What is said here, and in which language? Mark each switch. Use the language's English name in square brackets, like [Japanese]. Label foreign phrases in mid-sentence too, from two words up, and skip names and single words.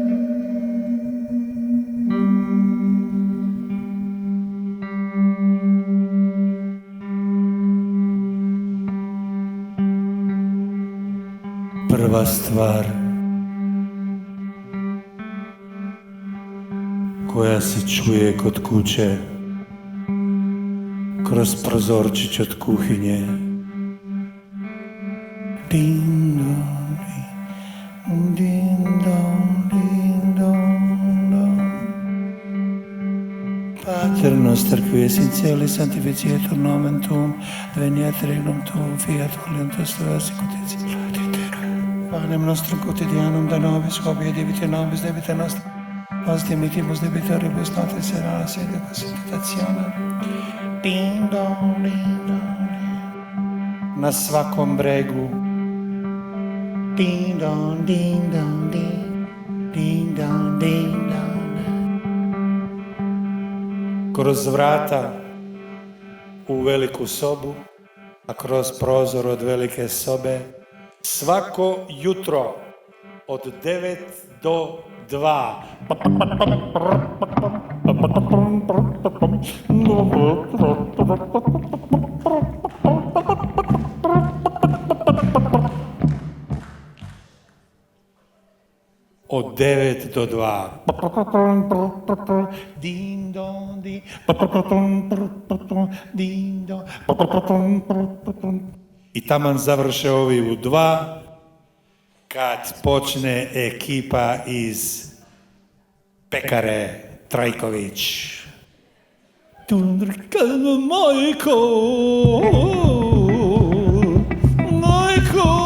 [Serbian] Prva stvar koja se čuje kod kuće kroz prozorčić od kuhinje. Ding dong, ding dong, ding dong, dong. [Latin] Pater noster qui es in cieli sanctificetur nomen tuum, veniat regnum tuum, fiat voluntas tua sicut in cielo et in terra. Panem nostrum quotidianum da nobis hodie debite nobis debita nostra, os dimittimus debitoribus notis et nos inducas in tentationem. Ding dong, ding dong, ding. [Serbian] Na svakom bregu. Ding dong, ding dong, ding. Ding dong, ding dong, ding. Kroz vrata u veliku sobu, a kroz prozor od velike sobe, svako jutro od 9 do 2. Od 9 do 2. Ding dong, ding. Ding dong. I taman završe ovi u 2, kad počne ekipa iz pekare Trajković. Majko, majko.